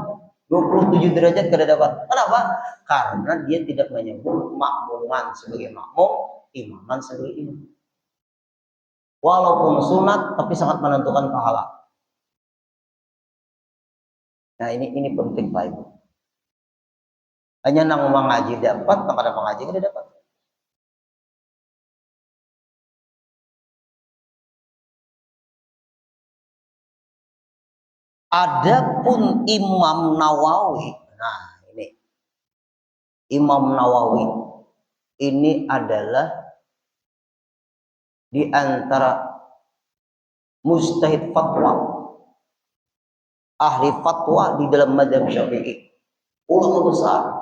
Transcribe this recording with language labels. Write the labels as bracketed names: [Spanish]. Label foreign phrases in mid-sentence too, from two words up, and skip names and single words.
[Banjar] 27 derajat kada dapat. Kenapa? [Indonesian] Karena dia tidak menyebut makmuman sebagai makmum, imaman sebagai imam. Walaupun sunat, tapi sangat menentukan pahala. Nah ini penting Pak Ibu. [Banjar] Hanya nang mengaji dapat, nang kada mengaji kada dapat. [Indonesian] Adapun Imam Nawawi, nah ini Imam Nawawi ini adalah di antara mujtahid fatwa, ahli fatwa di dalam mazhab Syafi'i, ulama besar.